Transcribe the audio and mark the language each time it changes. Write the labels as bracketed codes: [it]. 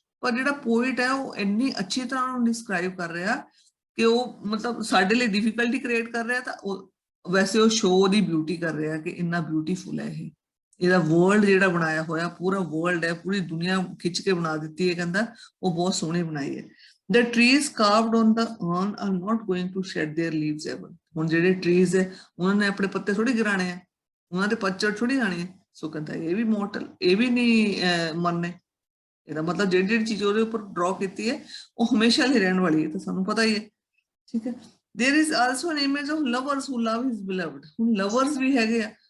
[pa] ਪਰ ਜਿਹੜਾ ਪੋਇਟ ਹੈ ਉਹ ਇੰਨੀ ਅੱਛੀ ਤਰ੍ਹਾਂ ਉਹਨੂੰ ਡਿਸਕ੍ਰਾਈਬ ਕਰ ਰਿਹਾ ਕਿ ਉਹ ਮਤਲਬ ਸਾਡੇ ਲਈ ਡਿਫਿਕਲਟੀ ਕ੍ਰੀਏਟ ਕਰ ਰਿਹਾ, ਤਾਂ ਉਹ ਵੈਸੇ ਉਹ ਸ਼ੋਅ ਦੀ ਬਿਊਟੀ ਕਰ ਰਿਹਾ ਕਿ ਇੰਨਾ ਬਿਊਟੀਫੁਲ ਹੈ ਇਹ। ਇਹਦਾ ਵਰਲਡ ਜਿਹੜਾ ਬਣਾਇਆ ਹੋਇਆ, ਪੂਰਾ ਵਰਲਡ ਹੈ, ਪੂਰੀ ਦੁਨੀਆ ਖਿੱਚ ਕੇ ਬਣਾ ਦਿੱਤੀ ਹੈ, ਕਹਿੰਦਾ ਉਹ ਬਹੁਤ ਸੋਹਣੀ ਬਣਾਈ ਹੈ। [en] The trees carved on the urn are not going to shed their leaves ever. [pa] ਹੁਣ ਜਿਹੜੇ ਟਰੀਜ਼ ਹੈ ਉਹਨਾਂ ਨੇ ਆਪਣੇ ਪੱਤੇ ਥੋੜੀ ਗਿਰਾਣੇ ਆ, ਉਹਨਾਂ ਦੇ ਪੱਤਝੜ ਥੋੜੀ ਆਣੇ। ਸੋ ਕਹਿੰਦਾ ਇਹ ਵੀ ਮੋਰਟਲ, ਇਹ ਵੀ ਨਹੀਂ ਮਰਨੇ। ਇਹਦਾ ਮਤਲਬ ਜਿਹੜੀ ਚੀਜ਼ ਉਹਦੇ ਉੱਪਰ ਡਰਾ ਕੀਤੀ ਹੈ ਉਹ ਹਮੇਸ਼ਾ ਲਈ ਰਹਿਣ ਵਾਲੀ ਹੈ, ਤਾਂ ਸਾਨੂੰ ਪਤਾ ਹੀ ਹੈ, ਠੀਕ ਹੈ। [en] There is also an image of lovers who love his beloved. [pa] ਹੁਣ ਲਵਰਸ ਵੀ ਹੈਗੇ ਆ,